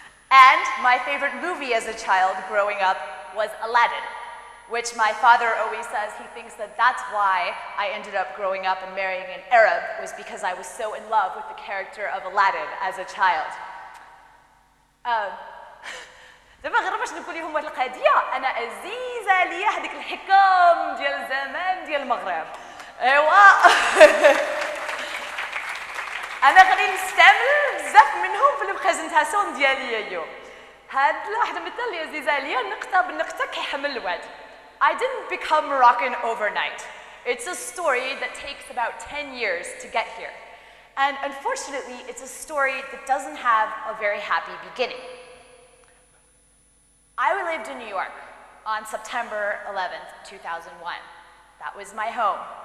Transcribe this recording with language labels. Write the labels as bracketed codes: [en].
[en] And my favorite movie as a child growing up was Aladdin, which my father always says he thinks that that's why I ended up growing up and marrying an Arab, was because I was so in love with the character of Aladdin as a child. [ar] دابا غير باش نقول لهم واحد القضيه، انا عزيزه ليا هذيك الحكم ديال زمان ديال المغرب. ايوا انا غادي نستعمل بزاف منهم في البريزونطاسيون ديالي اليوم. هاد واحد المثل اللي عزيزه ليا نقطه بالنقطه كيحمل الوعد. [en] I didn't become Moroccan overnight. It's a story that takes about 10 years to get here. And unfortunately, it's a story that doesn't have a very happy beginning. I lived in New York on September 11th, 2001. That was my home.